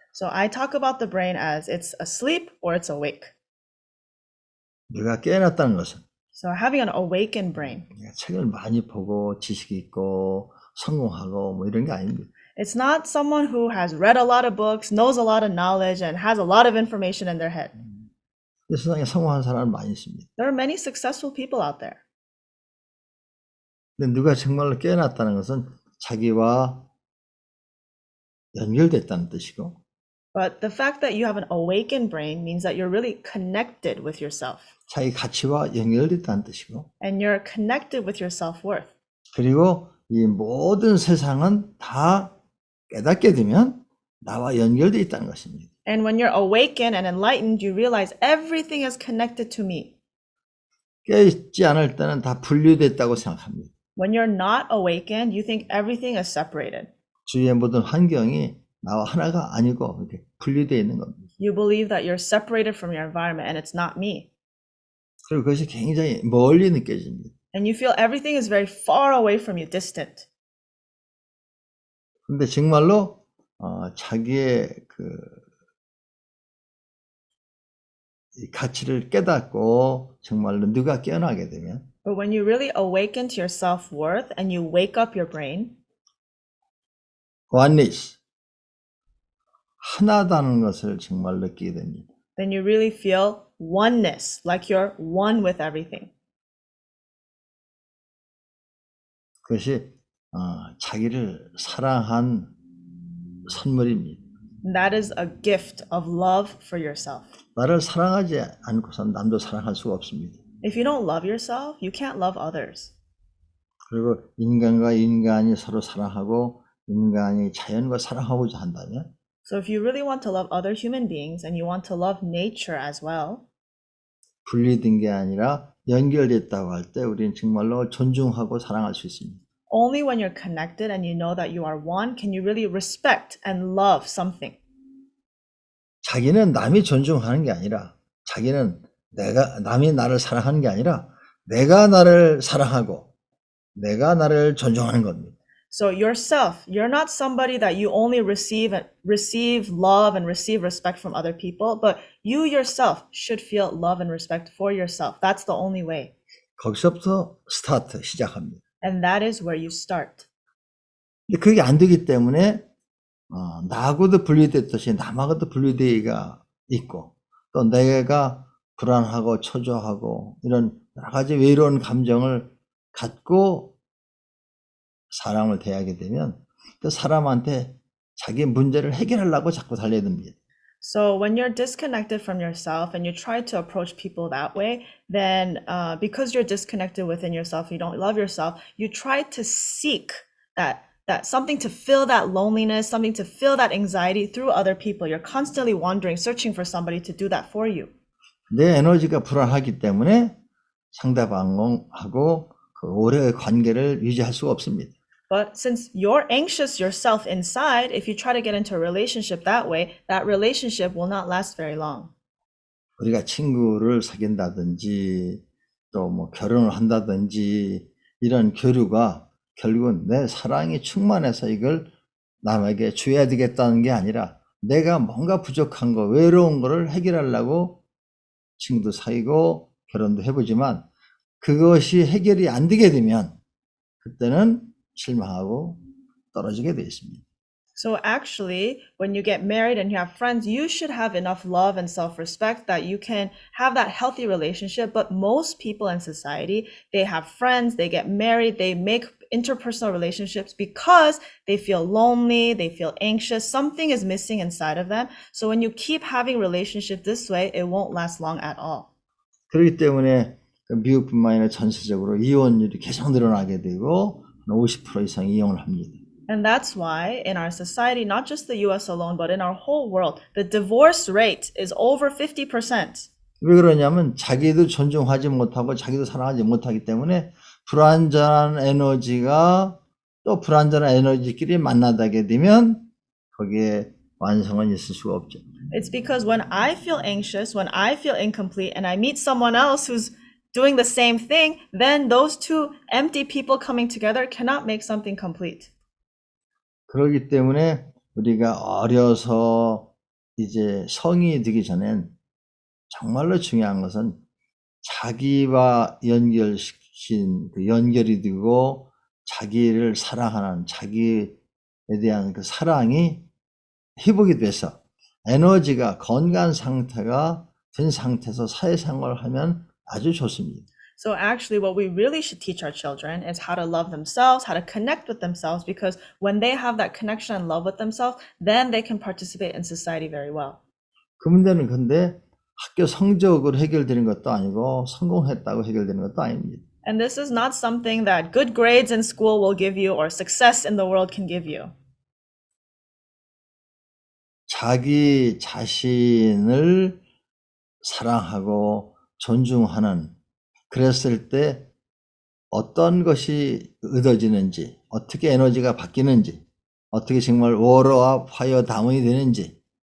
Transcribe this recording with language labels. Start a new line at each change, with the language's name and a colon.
English: So I talk about the brain as it's asleep or it's awake.
Korean: 네가 깨어났다는 것은
English: So having an awakened brain.
Korean: 책을 많이 보고 지식이 있고 성공하고 뭐 이런 게 아닙니다.
English: It's not someone who has read a lot of books, knows a lot of knowledge, and has a lot of information in their head.
Korean: 이 세상에 성공한 사람은 많이 있습니다.
English: There are many successful people out there.
Korean: 근데 누가 정말로 깨어났다는 것은 자기와 연결됐다는 뜻이고,
English: But the fact that you have an awakened brain means that you're really connected with yourself.
Korean: 자기 가치와 연결됐다는 뜻이고,
English: And you're connected with your self-worth.
Korean: 그리고 이 모든 세상은 다 깨닫게 되면 나와 연결되어 있다는 것입니다.
English: And when you're awakened and enlightened, you realize everything is connected to me.
Korean: 깨어있지 않을 때는 다 분리됐다고 생각합니다.
English: When you're not awakened, you think everything is separated.
Korean: 주위의 모든 환경이 나와 하나가 아니고 이렇게 분리되어 있는 겁니다.
English: You believe that you're separated from your environment and it's not me.
Korean: 그리고 그것이 굉장히 멀리 느껴집니다.
English: And you feel everything is very far away from you, distant.
Korean: 근데 정말로 자기의 이 가치를 깨닫고 정말로 누가 깨어나게 되면
English: But when you really awaken to your self-worth and you wake up your brain,
Korean: oneness, 하나다는 것을 정말 느끼게 됩니다.
English: then you really feel oneness, like you're one with everything.
Korean: 그것이 자기를 사랑한 선물입니다.
English: And that is a gift of love for yourself.
Korean: 나를 사랑하지 않고선 남도 사랑할 수가 없습니다.
English: If you don't love yourself, you can't love others.
Korean: 그리고 인간과 인간이 서로 사랑하고 인간이 자연과 사랑하고자 한다면
English: So if you really want to love other human beings and you want to love nature as well,
Korean: 분리된 게 아니라 연결됐다고 할 때 우리는 정말로 존중하고 사랑할 수 있습니다.
English: only when you're connected and you know that you are one can you really respect and love something.
Korean: 자기는 남이 존중하는 게 아니라 자기는 남이 나를 사랑하는 게 아니라 내가 나를 사랑하고 내가 나를 존중하는 겁니다.
English: So yourself, you're not somebody that you only receive love and receive respect from other people, but you yourself should feel love and respect for yourself. That's the only way.
Korean: 거기서부터 시작합니다.
English: And that is where you start.
Korean: 근데 그게 안 되기 때문에 나하고도 분리됐듯이 남하고도 분리되기가 있고 또 내가 불안하고 초조하고 이런 여러 가지 외로운 감정을 갖고 사람을 대하게 되면 그 사람한테 자기 문제를 해결하려고 자꾸 달려듭니다.
English: So when you're disconnected from yourself and you try to approach people that way, then because you're disconnected within yourself, you don't love yourself, you try to seek that something to fill that loneliness, something to fill that anxiety through other people. You're constantly wandering, searching for somebody to do that for you.
Korean: 내 에너지가 불안하기 때문에 상대방하고 그 오래 관계를 유지할 수가 없습니다.
English: But since you're anxious yourself inside, if you try to get into a relationship that way, that relationship will not last very long.
Korean: 우리가 친구를 사귄다든지 또 뭐 결혼을 한다든지 이런 교류가 결국은 내 사랑이 충만해서 이걸 남에게 줘야 되겠다는 게 아니라 내가 뭔가 부족한 거, 외로운 거를 해결하려고 친구도 사귀고 결혼도 해보지만 그것이 해결이 안 되게 되면 그때는 실망하고 떨어지게 되어 있습니다.
English: So actually, when you get married and you have friends, you should have enough love and self-respect that you can have that healthy relationship. But most people in society, they have friends, they get married, they make interpersonal relationships because they feel lonely, they feel anxious, something is missing inside of them. So when you keep having relationships this way, it won't last long at all.
Korean: 그렇기 때문에 미국뿐만 아니라 전세적으로 이혼율이 계속 늘어나게 되고 50% 이상 이혼을 합니다.
English: And that's why in our society, not just the US alone, but in our whole world, the divorce rate is over 50%.
Korean: 왜 그러냐면 자기도 존중하지 못하고 자기도 사랑하지 못하기 때문에 불완전한 에너지가 또 불완전한 에너지끼리 만나게 되면 거기에 완성은 있을 수가 없죠.
English: It's because when I feel anxious, when I feel incomplete, and I meet someone else who's doing the same thing, then those two empty people coming together cannot make something complete.
Korean: 그렇기 때문에 우리가 어려서 이제 성인이 되기 전엔 정말로 중요한 것은 자기와 연결시킨 그 연결이 되고 자기를 사랑하는 자기에 대한 그 사랑이 회복이 돼서 에너지가 건강한 상태가 된 상태에서 사회생활을 하면 아주 좋습니다.
English: So actually what we really should teach our children is how to love themselves, how to connect with themselves, because when they have that connection and love with themselves, then they can participate in society very well.
Korean: 그 문제는 근데 학교 성적으로 해결되는 것도 아니고 성공했다고 해결되는 것도 아닙니다.
English: And this is not something that good grades in school will give you or success in the world can give you.
Korean: 자기 자신을 사랑하고 존중하는 그랬을 때 어떤 것이 얻어지는지, 어떻게 에너지가 바뀌는지, 어떻게 정말 워러와 파이어 다운이 되는지.